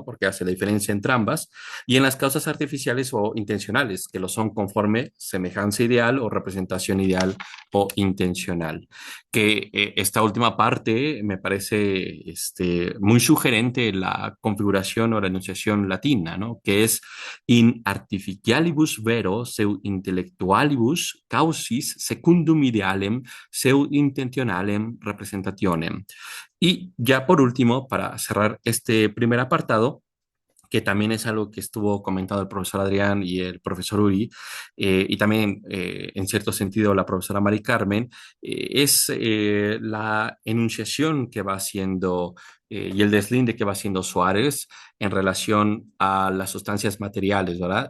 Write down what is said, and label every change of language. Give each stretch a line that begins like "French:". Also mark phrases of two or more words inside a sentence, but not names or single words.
Spanish: Porque hace la diferencia entre ambas, y en las causas artificiales o intencionales, que lo son conforme semejanza ideal o representación ideal o intencional. Que esta última parte me parece muy sugerente la configuración o la enunciación latina, ¿no?
Latin: Que es in artificialibus vero seu intellectualibus causis secundum idealem seu intentionalem representationem.
Spanish: Y ya por último, para cerrar este primer apartado, que también es algo que estuvo comentado el profesor Adrián y el profesor Uri, y también en cierto sentido la profesora Mari Carmen, es la enunciación que va haciendo y el deslinde que va haciendo Suárez en relación a las sustancias materiales, ¿verdad?